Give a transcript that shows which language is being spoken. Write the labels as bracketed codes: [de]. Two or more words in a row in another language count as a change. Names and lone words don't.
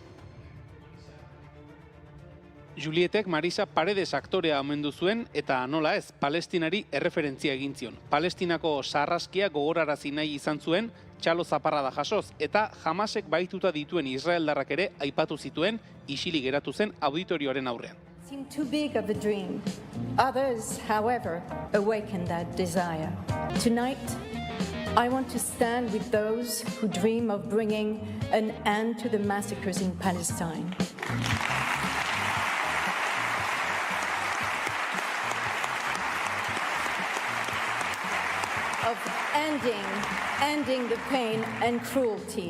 [eu] Julietek Marisa Paredes aktorea omendu zuen eta nola ez, Palestinari erreferentzia egin zion. Palestinako sarraskia gogorarazi nahi izan zuen, txalo zaparrada jasoz, eta Hamasek baituta dituen israeldarrak ere aipatu zituen, isilik geratu zen auditorioaren aurrean. [en] Seemed too big of a dream. Others, however, awakened that desire. Tonight, I want to stand with those who dream of bringing an end to the massacres in Palestine. Of ending the pain and cruelty.